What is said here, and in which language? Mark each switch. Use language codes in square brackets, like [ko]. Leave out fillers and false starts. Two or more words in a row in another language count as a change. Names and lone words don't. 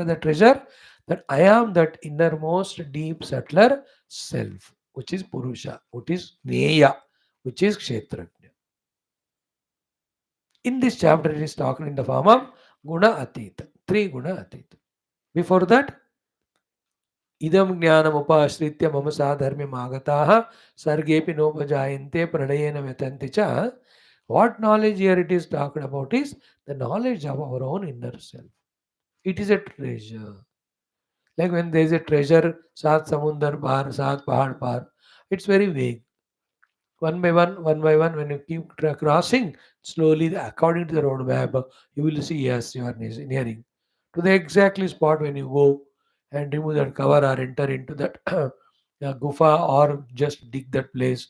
[en] The treasure that I am that innermost deep subtler self, which is Purusha, which is Neya, which is Kshetrajna. In this chapter, it is talking in the form of [sa] Guna Atita, [en] three [sa] Guna Atita. [en] Before that, [sa] Idam Gnanam Upashritya Mama Sadharmyam Agataha Sargepi Nopajayante Pralayena Vetanti cha. [en] What knowledge here it is talked about is the knowledge of our own inner self. It is a treasure. Like when there is a treasure, [hi] सात समुंदर पार, सात पहाड़ पार, [en] it's very vague. One by one, when you keep crossing, slowly, according to the road map, you will see, yes, you are nearing to the exactly spot when you go and remove that cover or enter into that gufa or just dig that place.